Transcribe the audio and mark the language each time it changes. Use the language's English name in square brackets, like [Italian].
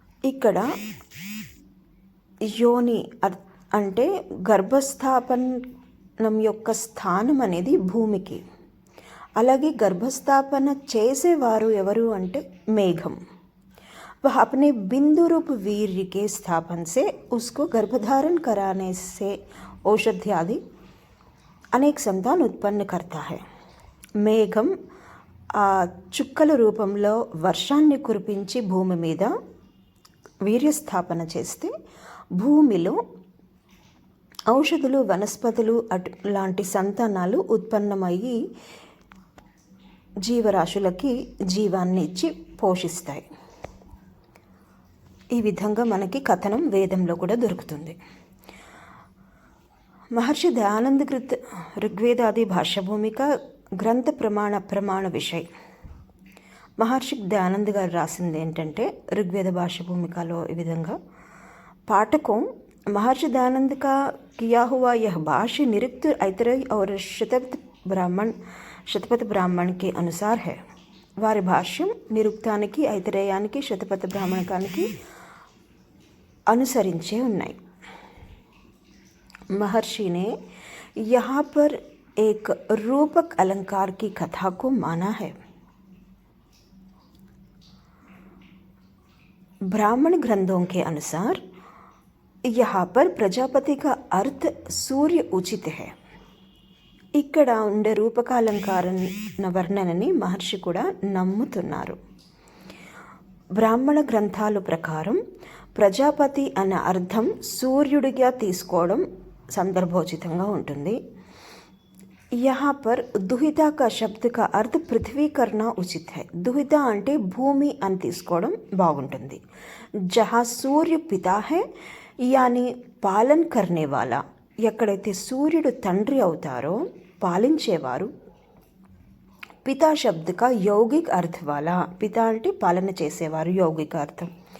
[Telugu] ఇక్కడ యోని అంటే గర్భస్థాపనం యొక్క స్థానం అనేది భూమికి. అలాగే గర్భస్థాపన చేసేవారు ఎవరు అంటే మేఘం. [Hindi] वह अपने बिंदु रूप वीर्य के स्थापन से उसको गर्भधारण कराने से औषध्यादि अनेक संतान उत्पन्न करता है. [Telugu] మేఘం ఆ చుక్కల రూపంలో వర్షాన్ని కురిపించి భూమి మీద వీర్యస్థాపన చేస్తే భూమిలో ఔషధులు వనస్పతులు లాంటి సంతానాలు ఉత్పన్నమయ్యి జీవరాశులకి జీవాన్ని ఇచ్చి పోషిస్తాయి. ఈ విధంగా మనకి కథనం వేదంలో కూడా దొరుకుతుంది. [Hindi] महर्षि दयानंद कृत ऋग्वेदादि भाष्य भूमिका [Telugu] గ్రంథ ప్రమాణ విషయ. మహర్షి దయానంద్ గారు రాసింది ఏంటంటే [Hindi] ऋग्वेद भाष्य भूमिकाలో [Telugu] ఈ విధంగా [Hindi] पाठकों महर्षि दयानंद का किया हुआ यह भाष्य निरुक्त ऐतरेय और శతపథ బ్రాహ్మణ్ के अनुसार है. [Telugu] వారి భాష్యం నిరుక్తానికి ఐతరేయానికి శతపథ బ్రాహ్మణకానికి अनुसरिंचे ఉన్నాయి. [Hindi] महर्षि ने यहाँ पर एक रूपक अलंकार की कथा को माना है. ब्राह्मण ग्रंथों के अनुसार यहाँ पर प्रजापति का अर्थ सूर्य उचित है. [Telugu] ఇక్కడ ఉండే రూపకాలంకార వర్ణనని మహర్షి కూడా నమ్ముతున్నారు. బ్రాహ్మణ గ్రంథాల ప్రకారం ప్రజాపతి అనే అర్థం సూర్యుడిగా తీసుకోవడం సందర్భోచితంగా ఉంటుంది. [Hindi] यहाँ पर दुहिता का शब्द का अर्थ पृथ्वी करना उचित है. [Telugu] दुहिता అంటే భూమి అని తీసుకోవడం బాగుంటుంది. [Hindi] जहाँ सूर्य पिता है यानी పాలన करने वाला, [Telugu] ఎక్కడైతే సూర్యుడు తండ్రి అవుతారో పాలించేవారు. [Hindi] पिता शब्द का यौगिक अर्थ वाला, पिता [Telugu] అంటే పాలన చేసేవారు, [Hindi] यौगिक अर्थम.